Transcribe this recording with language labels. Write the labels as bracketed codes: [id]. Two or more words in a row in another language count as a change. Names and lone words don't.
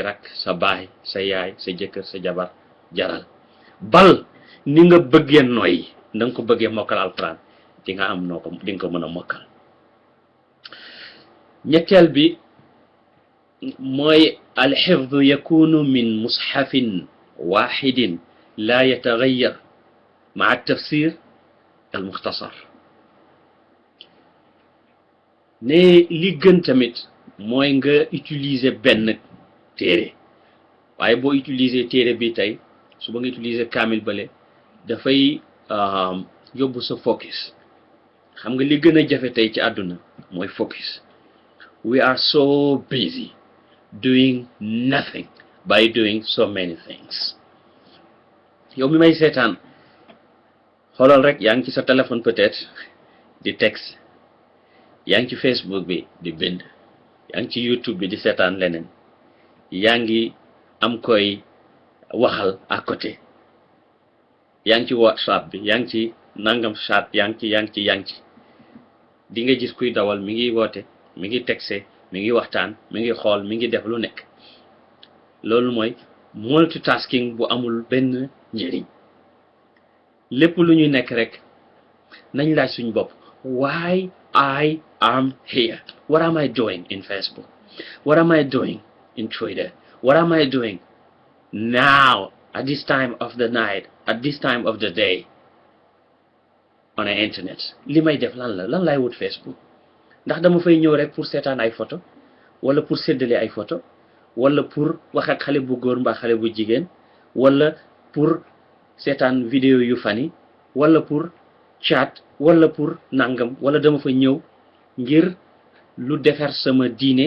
[wo] rak sa baay sa yaay sa jëkkër sa jabar jaral bal ni nga bëggee nooy na nga ko bëggee mokkal alquran di nga am noo ko di nga ko mën a mokkal ñetteel bi mooy [ar] الحفظ يكون من مصحف واحد لا يتغير مع التفسير المختصر. [wo] ne li gën tamit mooy nga utiliser benn téere waaye boo utiliser téere bi tey suba nga utiliser kaamil bale dafay yóbbu sa focus. xam nga li gën a jafe tey ci àdduna mooy focus. [en] we are so busy doing nothing by doing so many things. [wo] yow mi may seetaan xoolal rek yaa ngi ci sa téléphone peut-être di texte, yaa ngi ci Facebook bi di bind, yaa ngi ci YouTube bi di seetaan leneen, yaa ngi am koy waxal [fr] à côté, [wo] yaa ngi ci WhatsApp bi, yaa ngi ci nangam chat, yaa ngi ci di nga gis kuy dawal mi ngi woote, mi ngi texte, mi ngi waxtaan, mi ngi xool, mi ngi def lu nekk. loolu mooy multitasking bu amul benn njëriñ. lépp lu ñu nekk rek nañ laaj suñu bopp, [en] why I am here. What am I doing in Facebook? What am I doing in Twitter? What am I doing now at this time of the night, at this time of the day on the internet? [wo] li may def lan lay wut Facebook? ndax dama fay ñëw rek pour seetaan ay photo, wala pour séddale ay photo, wala pour wax ak xale bu góor mbaa xale bu jigéen, wala pour seetaan vidéo yu fani, wala pour chat, wala pour nangam, wala dama fa ñëw ngir lu defar sama diine,